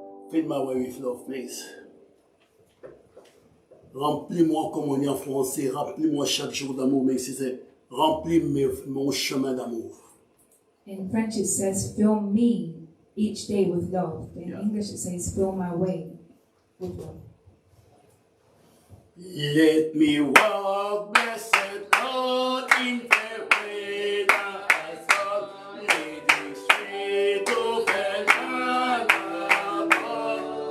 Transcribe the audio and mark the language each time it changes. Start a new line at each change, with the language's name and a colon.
English: Fill my way with love, please.
French: Remplis-moi, comme on dit en français, remplis-moi chaque jour d'amour, mais si c'est remplis mon chemin d'amour.
English: In French it says, fill me each day with love. In Yeah. English it says, fill my way with love. Let me walk, blessed Lord, in the way that I sought, leading straight to the land above.